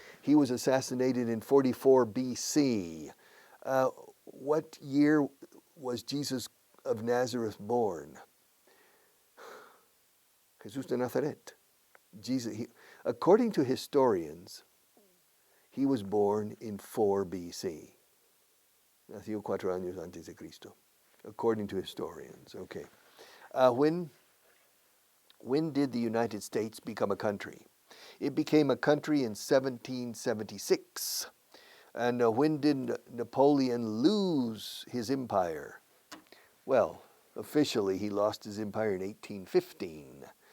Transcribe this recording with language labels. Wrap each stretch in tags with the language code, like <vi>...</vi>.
<en>He was assassinated in 44 BC. What year was Jesus of Nazareth born? Jesús de Nazaret. Jesus, according to historians, he was born in 4 BC.</en> <es>Nació 4 años antes de Cristo,</es> <en>according to historians. Okay. When did the United States become a country? It became a country in 1776. And when did Napoleon lose his empire? Well, officially he lost his empire in 1815.</en>